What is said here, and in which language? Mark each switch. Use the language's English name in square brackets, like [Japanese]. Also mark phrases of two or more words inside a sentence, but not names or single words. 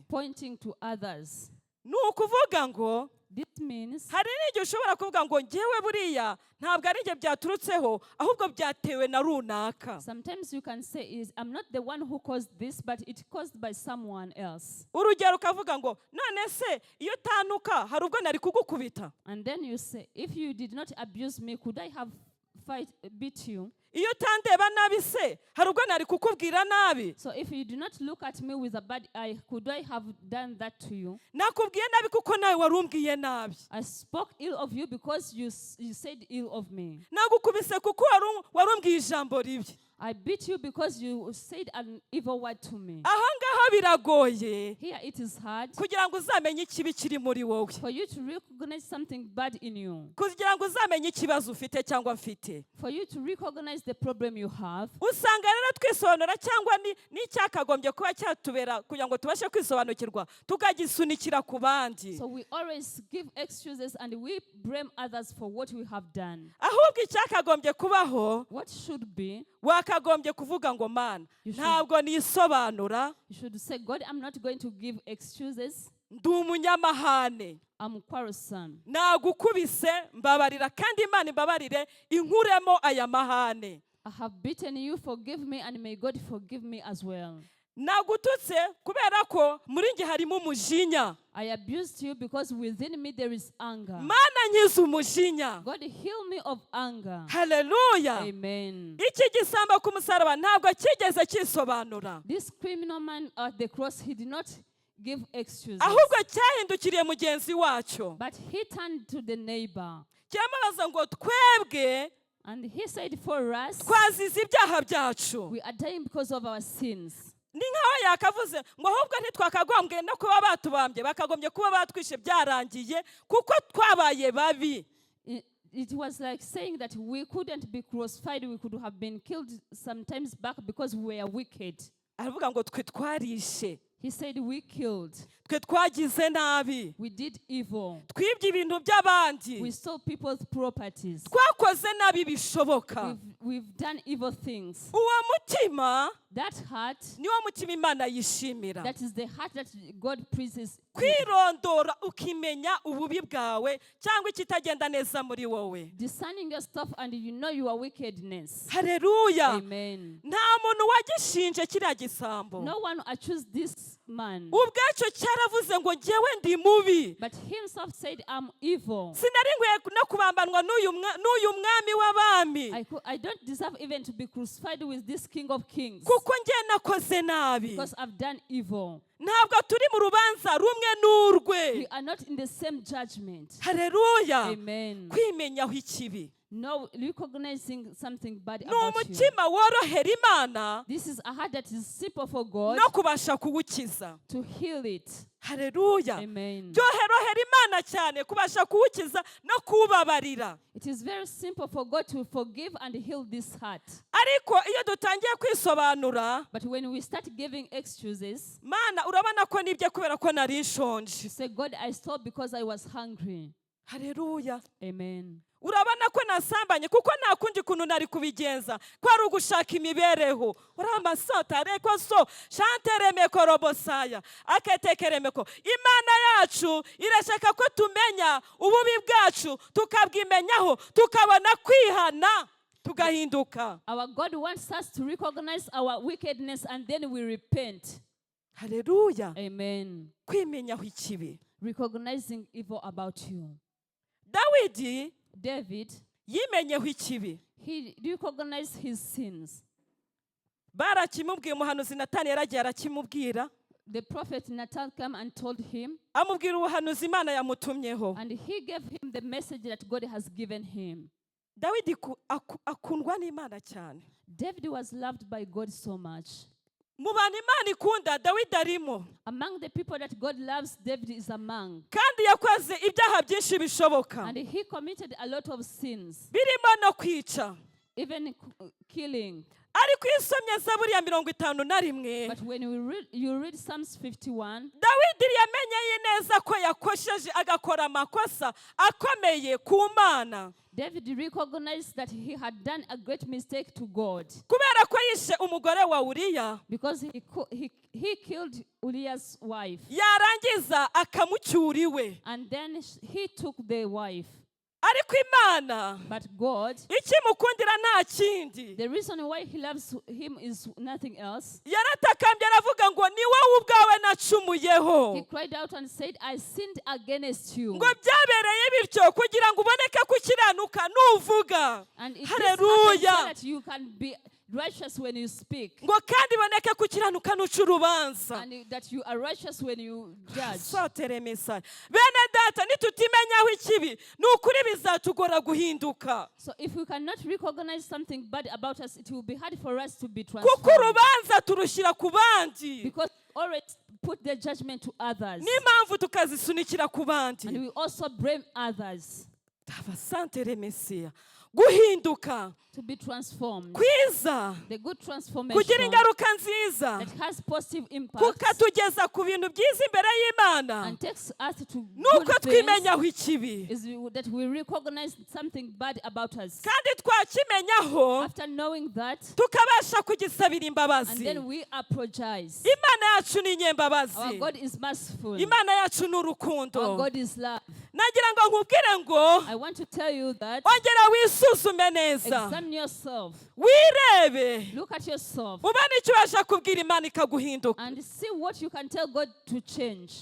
[English] Pointing to others. [Kinyarwanda] Ni ukuvuga ngo [English] This means [Kinyarwanda] hari n'igihe ushobora kuvuga ngo njyewe buriya ntabwo ari njye byaturutseho ahubwo byatewe na runaka. [English] sometimes you can say I'm not the one who caused this, but it caused by someone else. [Kinyarwanda] Urugero ukavuga ngo none se iyo utanuka hari ubwo nari kugukubita. [English] And then you say, if you did not abuse me, could I have beat you? [Kinyarwanda] Iyo utandeba nabi se hari ubwo nari kukubwira nabi. [English] So if you do not look at me with a bad eye, could I have done that to you? [Kinyarwanda] Nakubwiye nabi kuko nawe warumbwiye nabi. [English] I spoke ill of you because you said ill of me. [Kinyarwanda] Nagukubise kuko warumbwiye ijambo ribi. [English] I beat you because you said an evil word to me. [Kinyarwanda] Aha ngaha biragoye [English] Here it is hard [Kinyarwanda] kugira ngo uzamenye ikibi kiri muri wowe. [English] for you to recognize something bad in you. [Kinyarwanda] Kugira ngo uzamenye ikibazo ufite cyangwa mfite. [English] For you to recognize the problem you have. [Kinyarwanda] Usanga rero twisobanura cyangwa n'icyakagombye kuba cyatubera kugira ngo tubashe kwisobanukirwa tukagisunikira ku bandi. [English] So we always give excuses and we blame others for what we have done. [Kinyarwanda] Ahubwo icyakagombye kubaho [English] What should be, [Kinyarwanda] wakagombye kuvuga ngo Mana ntabwo nisobanura. [English] you should say, God, I'm not going to give excuses. [Kinyarwanda] Ndi umunyamahane. [English] I'm quarrelsome. [Kinyarwanda] Nagukubise mbabarira kandi Imana imbabarire inkuremo aya mahane. [English] I have beaten you, forgive me, and may God forgive me as well. [Kinyarwanda] Nagututse kubera ko muri nge harimo umujinya. [English] I abused you because within me there is anger. [Kinyarwanda] Mana nkiza umujinya. [English] God, heal me of anger. Hallelujah. Amen. [Kinyarwanda] Iki gisambo ku musaraba ntabwo kigeze kisobanura. [English] This criminal man at the cross, he did not give excuses. [Kinyarwanda] Ahubwo cyahindukiriye mugenzi wacu. [English] But he turned to the neighbor. [Kinyarwanda] Cyamabaza ngo twebwe [English] And he said, for us, [Kinyarwanda] twazize ibyaha byacu. [English] we are dying because of our sins. [Kinyarwanda] Ni nkaho yakavuze ngo ahubwo ntitwakagombye no kuba batubambye bakagombye kuba batwishe byarangiye kuko twabaye babi. [English] It was like saying that we couldn't be crucified, we could have been killed sometimes back because we were wicked. [Kinyarwanda] Aravuga ngo twe twarishe. [English] He said we killed. [Kinyarwanda] Twe twagize nabi. [English] We did evil. [Kinyarwanda] Twibye ibintu by'abandi. [English] We stole people's properties. [Kinyarwanda] Twakoze nabi bishoboka. [English] We've we've done evil things. [Kinyarwanda] uwo mutima [English] That heart, [Kinyarwanda] niwo mutima Imana yishimira. [English] that is the heart that God praises. [Kinyarwanda] Kwirondora ukimenya ububi bwawe cyangwa ikitagenda neza muri wowe. [English] Discerning your stuff and you know your wickedness. Haleluya. Amen. [Kinyarwanda] Nta muntu wagishinje kiriya gisambo. [English] No one accused this man. [Kinyarwanda] Ubwacyo cyaravuze ngo njyewe ndi mubi. [English] But himself said, I'm evil. [Kinyarwanda] Sinari nkwiye no kubambanwa n'uyu mwami w'abami. [English] I don't deserve even to be crucified with this King of Kings. [Kinyarwanda] Kuko njye nakoze nabi. [English] Because I've done evil. [Kinyarwanda] Ntabwo turi mu rubanza rumwe n'urwe. [English] We are not in the same judgment. Haleluya. Amen. [Kinyarwanda] Kwimenyaho ikibi. [English] No, recognizing something bad [Kinyarwanda] Ni [English] about you. [Kinyarwanda] umutima worohera Imana [English] This is a heart that is simple for God [Kinyarwanda] no kubasha kuwukiza. [English] to heal it. Haleluya. Amen. [Kinyarwanda] Byorohera Imana cyane kubasha kuwukiza no kubabarira. [English] It is very simple for God to forgive and heal this heart. [Kinyarwanda] Ariko iyo dutangiye kwisobanura, [English] But when we start giving excuses, [Kinyarwanda] Mana urabona ko nibye kubera ko nari nshonje. [English] you say, God, I stopped because I was hungry. Haleluya. Amen. [Kinyarwanda] Urabona ko nasambanye kuko nta kundi kuntu nari kubigenza ko ari ugushaka imibereho. Uramasota reko so chantere mekorobosaya aketekere meko. Imana yacu irashaka ko tumenya ububi bwacu tukabwimenyaho tukabona kwihana tugahinduka. [English] Our God wants us to recognize our wickedness and then we repent. Haleluya. Amen. [Kinyarwanda] Kwimenyaho ikibi. [English] Recognizing evil about you. David, [Kinyarwanda] yimenyeho ikibi. [English] he recognized his sins. [Kinyarwanda] Barakimubwiye umuhanuzi Natani yaragiye arakimubwira. [English] The prophet Nathan came and told him, [Kinyarwanda] Amubwira ubuhanuzi Imana yamutumyeho. [English] and he gave him the message that God has given him. [Kinyarwanda] Dawidi akundwa n'Imana cyane. [English] David was loved by God so much. [Kinyarwanda] Mu bantu Imana ikunda Dawidi arimo. [English] Among the people that God loves, David is among. [Kinyarwanda] Kandi yakoze ibyaha byinshi bishoboka. [English] And he committed a lot of sins, [Kinyarwanda] Birimo no kwica. [English] even killing. [Kinyarwanda] Ariko iyo usomye Zaburi ya 51, [English] But when you read Psalms 51, [Kinyarwanda] Dawidi yamenye neza ko yakosheje agakora amakosa akomeye ku Mana. [English] David recognized that he had done a great mistake to God. [Kinyarwanda] Kubera ko yishe umugore wa Uriya. [English] Because he killed Uriah's wife. [Kinyarwanda] Yarangiza akamucyura iwe. [English] And then he took the wife. [Kinyarwanda] Ariko Imana [English] But God, [Kinyarwanda] ikimukundira nta kindi. [English] the reason why he loves him is nothing else. [Kinyarwanda] Yaratakambye aravuga ngo ni wowe ubwawe nacumuyeho. [English] He cried out and said, I sinned against you. [Kinyarwanda] Ngo byabereye bityo kugira ngo uboneke ko ukiranuka nuvuga. [English] And it Hallelujah. so that you can be righteous when you speak. [Kinyarwanda] Ngo kandi iboneke ko ukiranuka nuca urubanza. [English] And that you are righteous when you judge. Sotere Mesiya. [Kinyarwanda] Bene data nitutimenyaho ikibi nukuri bizatugora guhinduka. [English] So if we cannot recognize something bad about us, it will be hard for us to be [Kinyarwanda] Kuko [English] transformed. [Kinyarwanda] urubanza turushyira ku bandi. [English] Because always put the judgment to others. [Kinyarwanda] N'impamvu tukazisunikira ku bandi. [English] And we also blame others. Tabasantere Mesiya. Guhinduka. To be transformed. [Kinyarwanda] Kwiza. [English] The good transformation [Kinyarwanda] Kugira ingaruka nziza. [English] that has positive impact [Kinyarwanda] Kukatugeza ku bintu byiza imbere y'Imana. [English] and takes us to [Kinyarwanda] Nuko [English] good things [Kinyarwanda] twimenyaho ikibi. [English] is that we recognize something bad about us. [Kinyarwanda] Kandi twakimenyaho [English] After knowing that, [Kinyarwanda] tukabasha kugisabira [English] and [Kinyarwanda] imbabazi. [English] then we apologize. [Kinyarwanda] Imana yacu ni [English] Our [Kinyarwanda] inyembabazi. [English] God is merciful. [Kinyarwanda] Imana yacu ni urukundo. [English] Our God is love. [Kinyarwanda] Nagira ngo nkubwire ngo [English] I want to tell you that [Kinyarwanda] ongera wisuzume neza. [English] examine yourself. [Kinyarwanda] Wirebe. [English] Look at yourself [Kinyarwanda] Ubone icyo ubasha kubwira Imana ikaguhinduka. [English] and see what you can tell God to change.